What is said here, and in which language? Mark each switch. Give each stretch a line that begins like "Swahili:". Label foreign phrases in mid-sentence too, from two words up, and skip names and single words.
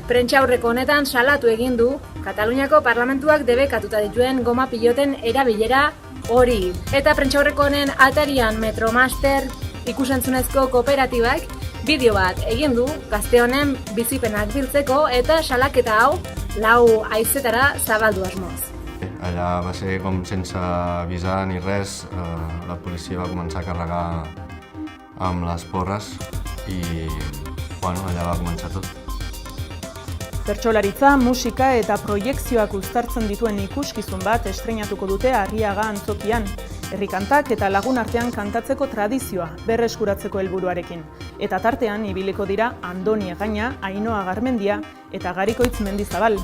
Basque: Prentsaurreko honetan salatu egin du Kataluniako parlamentuak debekatuta dituen goma piloten erabilera hori. Eta prentsaurreko honen atarian Metromaster ikusentzunezko kooperatibak bideo bat egin du gazte honen bizipenak biltzeko eta salaketa hau 4 haizetara zabaldu asmoz.
Catalan: Allà va ser com sense avisar ni res, la policia va començar a carregar amb les porres i allà va començar tot.
Basque: Bertsolaritza, musika eta proiekzioak uztartzen dituen ikuskizun bat estreinatuko dute Arriaga antzokian. Herrikantak eta lagun artean kantatzeko tradizioa berreskuratzeko helburuarekin. Eta tartean ibiliko dira Andoni Egaña, Ainhoa Garmendia eta Garikoitz Mendizabal.